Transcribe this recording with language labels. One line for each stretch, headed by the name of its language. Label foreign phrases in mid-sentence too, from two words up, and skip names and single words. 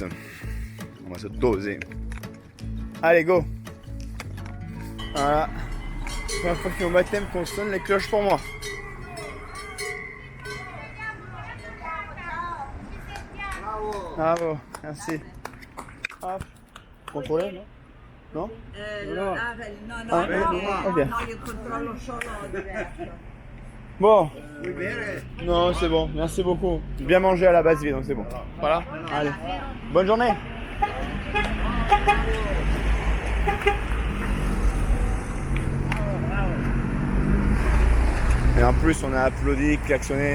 French: On va se doser. Allez, go. Voilà. Première fois qu'il y a au baptême qu'on sonne les cloches pour moi. Bravo, merci. Hop. Contrôlez, non? Non? No, ok.
Italian: io controllo solo diverso.
French: Bon. Non, c'est bon, merci beaucoup. J'ai bien mangé à la base vie, donc c'est bon. Voilà, allez. Bonne journée. Et en plus, on a applaudi, klaxonné.